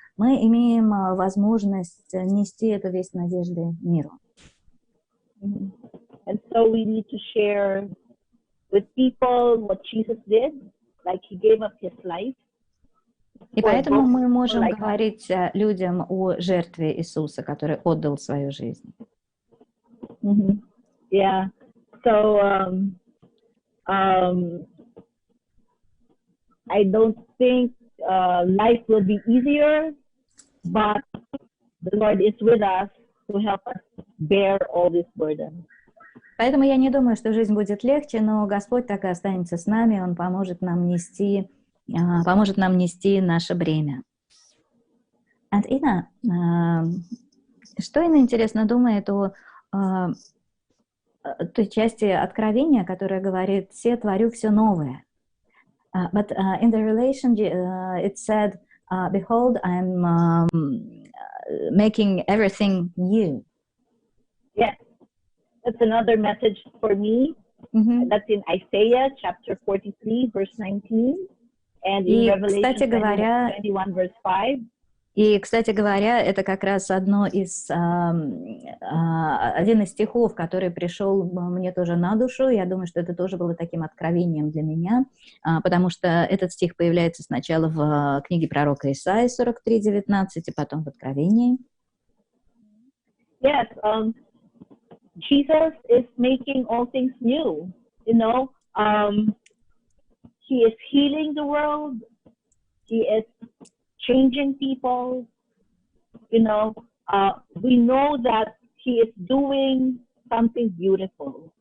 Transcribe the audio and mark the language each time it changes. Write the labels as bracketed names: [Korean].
[Russian] Мы имеем возможность нести эту весть надежды миру. [English] And so we need to share with people what Jesus did, like he gave up his life. [Russian] И поэтому мы можем говорить людям о жертве Иисуса, который отдал свою жизнь. Mm-hmm. Yeah. [English] So I don't think life will be easier, but the Lord is with us to help us bear all this burden. [Russian] Поэтому я не думаю, что жизнь будет легче, но Господь так и останется с нами, Он поможет нам нести наше бремя. Инна, что Инна интересно думает о той части Откровения, которая говорит: «Се творю все новое». [English] But in the relation, it said, "Behold, I'm making everything new." Yes, that's another message for me. Mm-hmm. That's in Isaiah chapter 43, verse 19. And in Revelation 21, verse 5. [Russian] И, кстати говоря, это как раз один из стихов, который пришел мне тоже на душу. Я думаю, что это тоже было таким откровением для меня, потому что этот стих появляется сначала в книге пророка Исаии 43:19, и потом в Откровении. [English] Yes, Jesus is making all things new. You know, He is healing the world. He is changing people. You know, we know that He is doing something beautiful.